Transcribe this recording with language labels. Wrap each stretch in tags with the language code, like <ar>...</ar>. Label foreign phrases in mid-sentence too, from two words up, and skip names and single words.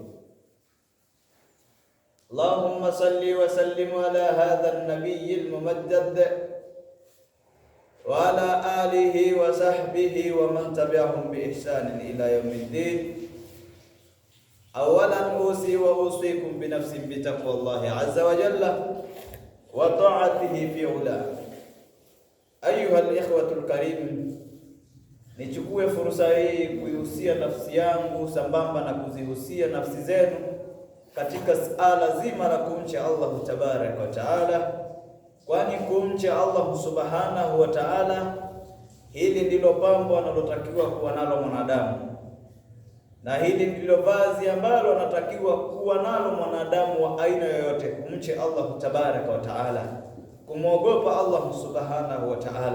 <ar>اللهم صل وسلم على هذا النبي الممجد وعلى آله وصحبه ومن تبعهم بإحسان إلى يوم الدين. أولا أوصي وأوصيكم بنفس بتقوى الله عز وجل وطاعته في علاه. أيها الإخوة الكريم,</ar> <sw>nichukue fursa hii kuihusia nafsi yangu sambamba na kuzihusia nafsi zenu katika suala zima la kumcha Allah</sw> <ar>تبارك وتعالى,</ar> <sw>kwani kumcha Allah</sw> <ar>سبحانه وتعالى</ar> <sw>hili ndilo pambo analotakiwa kuwa nalo mwanadamu, na hili ndilo vazi ambalo anatakiwa kuwa nalo mwanadamu wa aina yoyote, kumcha Allah</sw> <ar>تبارك وتعالى,</ar> <sw>kumwogopa Allah</sw> <ar>سبحانه وتعالى.</ar>